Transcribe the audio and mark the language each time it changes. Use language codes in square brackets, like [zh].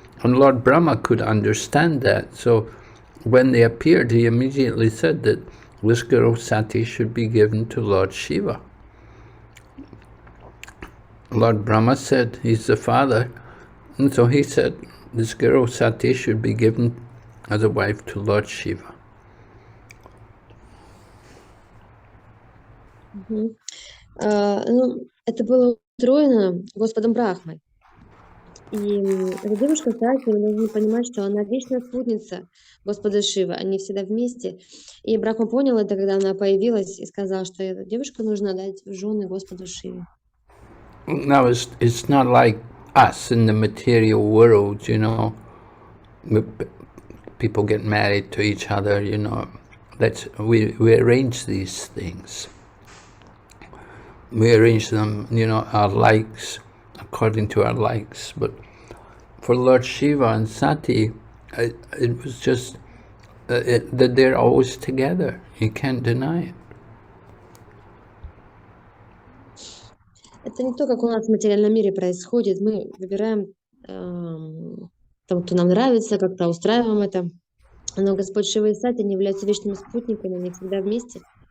[en] And Lord Brahma could understand that. So when they appeared, he immediately said that this girl Sati should be given to Lord Shiva. Lord Brahma said he's the father, and so he said this girl Sati should be given as a wife to Lord Shiva. [ru] Это было устроено Господом Брахмой. И эта девушка, кстати, мы должны понимать, что она вечная спутница Господа Шивы, они всегда вместе. И Брахма понял это, когда она появилась, и сказал, что эта девушка нужно дать в жены Господу Шиве. [en] Now it's not like us in the material world, you know. People get married to each other, you know. We arrange these things. We arrange them, you know, our likes, according to our likes. But for Lord Shiva and Sati, it was just that they're always together. You can't deny it. [ru] Это не то, как у нас в материальном мире происходит. Мы выбираем того, кто нам нравится, как-то устраиваем это. Но Господь Шива и Сати не являются вечными спутниками, они всегда вместе.